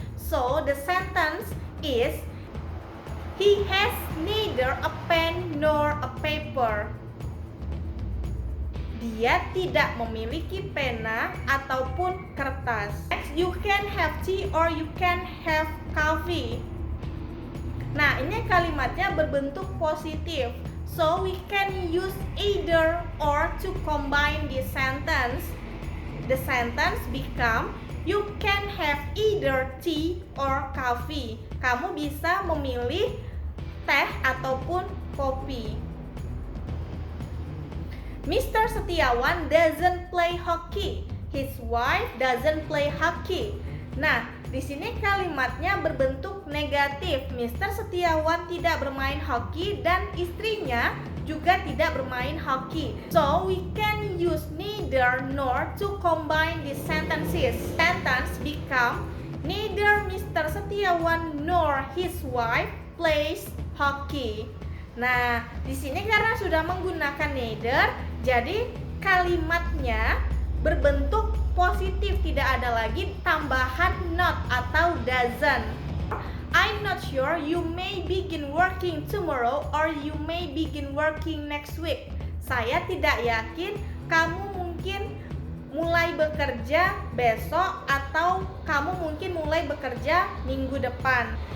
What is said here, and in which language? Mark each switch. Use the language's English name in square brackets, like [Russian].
[English] So, the sentence is he has neither a pen nor a paper. [Indonesian] Dia tidak memiliki pena ataupun kertas. [English] Next, you can have tea or you can have coffee. [Indonesian] Nah, ini kalimatnya berbentuk positif. [English] So, we can use either or to combine this sentence. The sentence become you can have either tea or coffee. [Indonesian] Kamu bisa memilih teh ataupun kopi. [English] Mr. Setiawan doesn't play hockey. His wife doesn't play hockey. [Indonesian] Nah, di sini kalimatnya berbentuk negatif. Mr. Setiawan tidak bermain hoki dan istrinya juga tidak bermain hoki. [English] So, we can use neither nor to combine these sentences. Sentence become neither Mr. Setiawan nor his wife plays hockey. [Indonesian] Nah, di sini karena sudah menggunakan neither, jadi kalimatnya berbentuk positif, tidak ada lagi tambahan not atau doesn't. [English] I'm not sure, you may begin working tomorrow or you may begin working next week. [Indonesian] Saya tidak yakin, kamu mungkin mulai bekerja besok atau kamu mungkin mulai bekerja minggu depan.